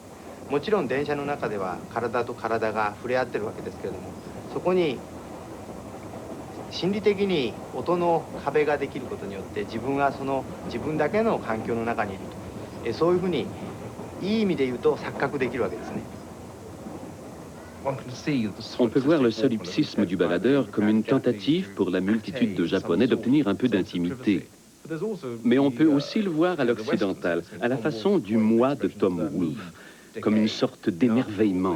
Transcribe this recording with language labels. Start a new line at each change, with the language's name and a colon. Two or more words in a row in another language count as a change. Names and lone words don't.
Japanese: もちろん電車の中では体と体が触れ合ってるわけですけれども、そこに心理的に音の壁ができることによって自分はその自分だけの環境の中にいると、そういうふうにいい意味で言うと錯覚できるわけですね。
French: On peut voir le solipsisme du baladeur comme une tentative pour la multitude de Japonais d'obtenir un peu d'intimité. Mais on peut aussi le voir à l'occidental, à la façon du moi de Tom Wolfe, comme une sorte d'émerveillement.